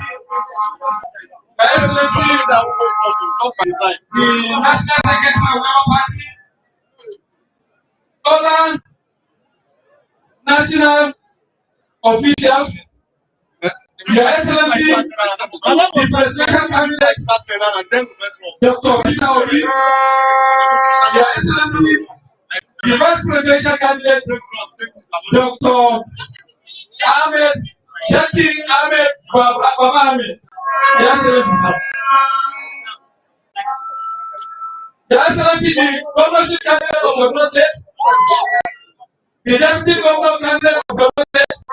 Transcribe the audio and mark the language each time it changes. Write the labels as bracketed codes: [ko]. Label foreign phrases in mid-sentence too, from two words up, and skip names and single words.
[en] Excellency, the national secretary of the Labour Party. Other national officials, Your Excellency, the presidential candidate, Dr. Obi, Your Excellency, the vice presidential candidate, Dr. Ahmed, Datti Ahmed Baba Ahmed. Your Excellency, sir. Your Excellency, the governorship candidate of Kaduna State, the deputy governor candidate of Kaduna State,